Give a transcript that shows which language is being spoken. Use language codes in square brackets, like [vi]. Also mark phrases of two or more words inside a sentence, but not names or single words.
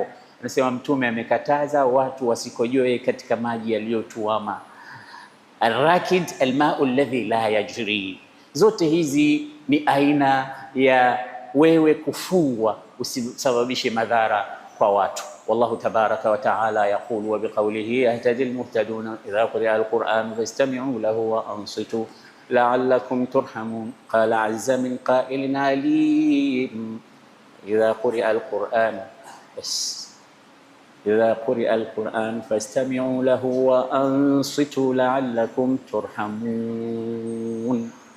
[sw] Anasema Mtume amekataza watu wasikojoe katika maji yaliyotuama. [ar] الراكد الماء الذي لا يجري. [sw] Zote hizi ni aina ya wewe kufungwa usisababishe madhara kwa watu. [ar] والله تبارك وتعالى يقول وبقوله يهتدي المهتدون إذا قرئ القرآن فاستمعوا له وأنصتوا لعلكم ترحمون. قال عز من قائل عليم إذا قرئ القرآن إذا قرئ القرآن فاستمعوا له وأنصتوا لعلكم ترحمون.